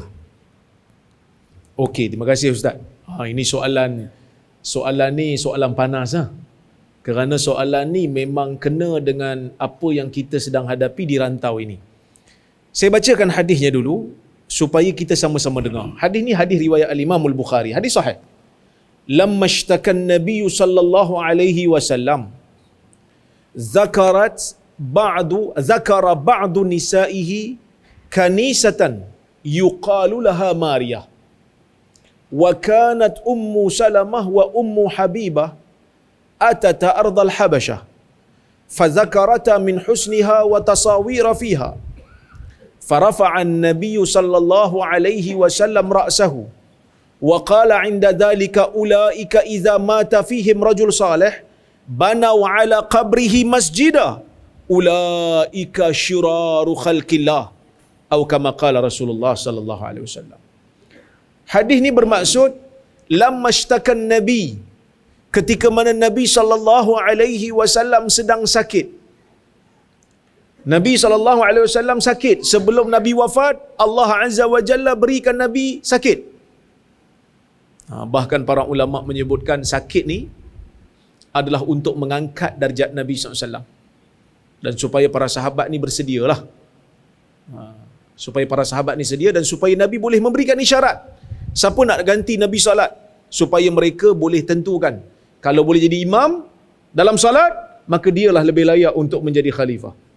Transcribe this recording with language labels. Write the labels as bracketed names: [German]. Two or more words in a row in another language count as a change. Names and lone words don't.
[Malay] Okey, terima kasih Ustaz. Ini soalan ni soalan panas lah. Kerana soalan ni memang kena dengan apa yang kita sedang hadapi di rantau ini. Saya bacakan hadisnya dulu supaya kita sama-sama dengar. Hadis ni hadis riwayat Al-Imam Al-Bukhari. Hadis sahih. [Arabic] لما اشتكى النبي صلى الله عليه وسلم ذكرت بعض نسائه كنيسة يقال لها مارية. وكانت أم سلمة وأم حبيبة أتتا أرض الحبشة فذكرتا من حسنها وتصاوير فيها فرفع النبي صلى الله عليه وسلم رأسه وقال عند ذلك أولئك إذا مات فيهم رجل صالح بنوا على قبره مسجدا أولئك شرار خلق الله أو كما قال رسول الله صلى الله عليه وسلم. [Malay] Hadis ni bermaksud [Arabic] لما اشتكى النبي, [Malay] ketika mana Nabi [Arabic] صلى الله عليه وسلم [Malay] sedang sakit. Nabi [Arabic] صلى الله عليه وسلم [Malay] sakit sebelum Nabi wafat, [Arabic] الله عز وجل [Malay] berikan Nabi sakit. Bahkan para ulama menyebutkan sakit ni adalah untuk mengangkat darjat Nabi SAW, dan supaya para sahabat ni bersedialah. Supaya para sahabat ni sedia, dan supaya Nabi boleh memberikan isyarat siapa nak ganti Nabi salat, supaya mereka boleh tentukan kalau boleh jadi imam dalam salat, maka dialah lebih layak untuk menjadi khalifah.